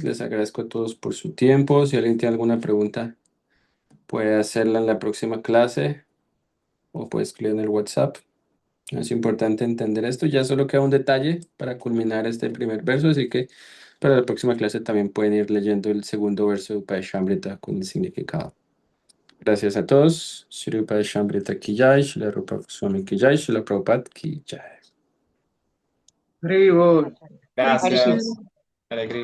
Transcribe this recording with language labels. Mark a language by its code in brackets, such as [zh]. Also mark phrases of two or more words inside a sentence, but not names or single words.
[es] Les agradezco a todos por su tiempo. Si alguien tiene alguna pregunta, puede hacerla en la próxima clase o puede escribir en el WhatsApp. Es importante entender esto. Ya solo queda un detalle para culminar este primer verso, así que para la próxima clase también pueden ir leyendo el segundo verso de Upayashamrita con el significado. Gracias a todos. [hi] श्री उपायशामृत की जय, श्री रूप गोस्वामी की जय, श्री प्रभुपाद की जय. [bn] হরে বোল. [es] Hare Gracias. Krishna. Hare Krishna.